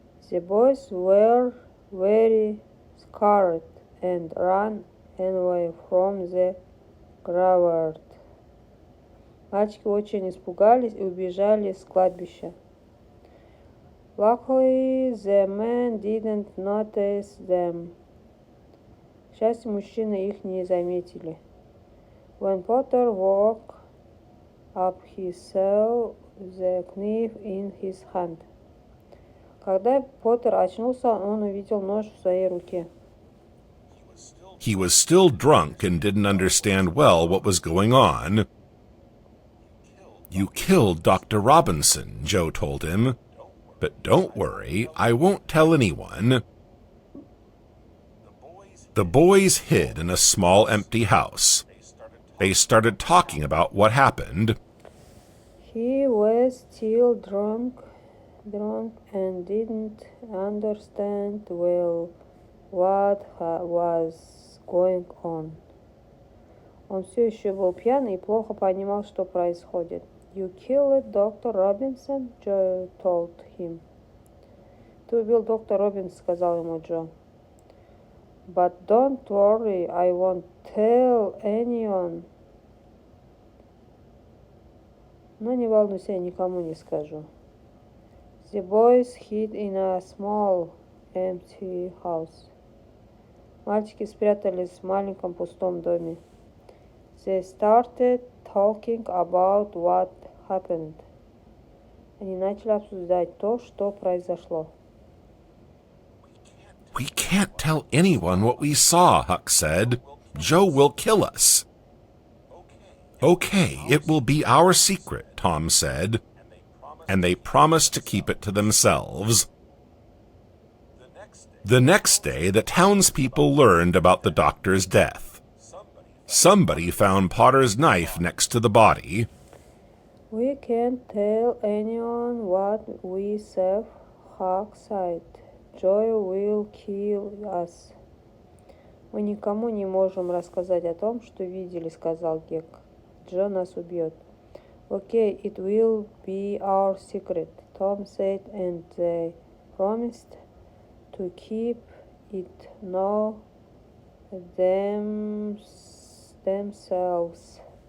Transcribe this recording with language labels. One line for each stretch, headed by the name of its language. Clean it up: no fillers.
English: The boys were very scared and ran away from the graveyard.
Russian: Мальчики очень испугались и убежали с кладбища.
English: Luckily, the men didn't notice them.
Russian: К счастью, мужчины их не заметили.
English: When Potter woke up, he saw the knife in his hand.
Russian: Когда Поттер очнулся, он увидел нож в своей руке.
English: He was still drunk and didn't understand well what was going on. You killed Dr. Robinson, Joe told him. But don't worry, I won't tell anyone. The boys hid in a small empty house. They started talking about what happened. He was still drunk and didn't understand well what was going on.
Russian: Он все еще был пьян и плохо понимал, что происходит.
English: You killed Dr. Robinson, Joe told him.
Russian: Ты убил доктора Робинсона, сказал ему Джо.
English: But don't worry, I won't tell anyone.
Russian: Но не волнуйся, я никому не скажу.
English: The boys hid in a small empty house.
Russian: Мальчики спрятались в маленьком пустом доме.
English: They started talking about what happened.
Russian: Они начали обсуждать то, что произошло.
English: We can't tell anyone what we saw, Huck said. Joe will kill us. Okay, it will be our secret, Tom said. And they promised to keep it to themselves. The next day, the townspeople learned about the doctor's death. Somebody found Potter's knife next to the body. We can't tell anyone what we saw, Huck said. Joe will kill us.
Russian: Мы никому не можем рассказать о том, что видели, сказал Гек. Джо нас убьет.
English: Okay, it will be our secret, Tom said, and they promised to keep it no themselves.